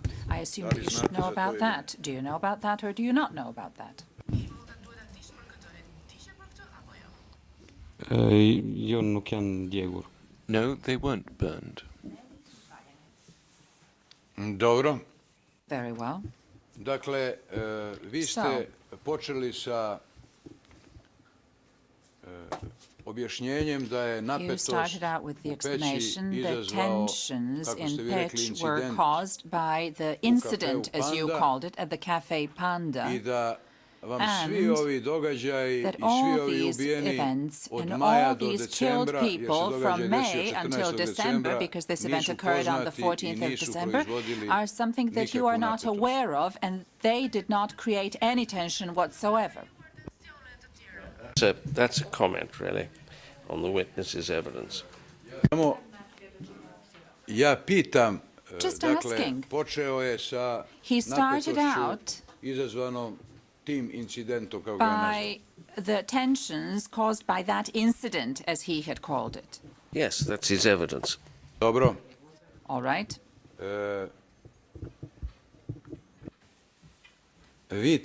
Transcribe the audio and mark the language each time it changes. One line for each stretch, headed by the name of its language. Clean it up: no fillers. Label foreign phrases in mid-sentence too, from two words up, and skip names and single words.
English: I assume that you should know about that. Do you know about that, or do you not know about that? No, they weren't burned.
Serbian: Dobro.
English: Very well.
Serbian: Dakle, vi ste počeli sa objašnjenjem da je napetost u Peći izazvao, kako ste vi rekli,
English: incident as you called it, at the Cafe Panda.
Serbian: I da vam svi ovi događaji i svi ovi ubijeni od maja do decembra, jer se događaj desio 14. decembra, nisu poznati i nisu proizvodili nikakvu napetost.
English: They did not create any tension whatsoever. That's a comment, really, on the witness's evidence.
Serbian: Ja pitam,
English: Just
Serbian: dakle,
English: asking.
Serbian: počeo je sa
English: He started
Serbian: napetošću
English: out
Serbian: izazvanom tim incidentom, kako ga je nazvao.
English: by the tensions caused by that incident, as he had called it. Yes, that's his evidence.
Serbian: Dobro.
English: All right.
Serbian: Vi